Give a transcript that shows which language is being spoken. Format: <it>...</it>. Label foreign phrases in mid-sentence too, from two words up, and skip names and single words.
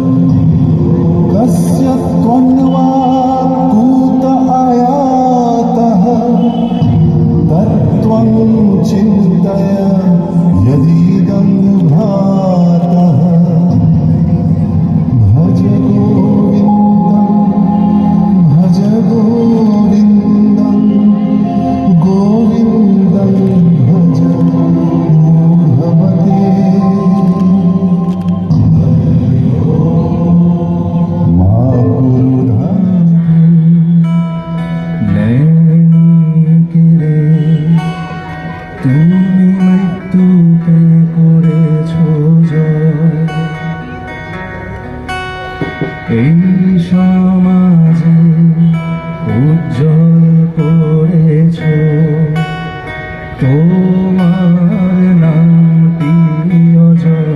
<sa>कस्य त्वन्वा कूत आयातः तत्त्वं चिन्तय यदीदं भातः भज गोविन्दं गोविन्दं भज मूढमते मा कुरुधं</sa> <bn>নেকিরে তুমি মৃত্যুকে করেছো জয় এই সমাজে উজ্জ্বল করেছো তোমার নাম প্রিয়জন।</bn>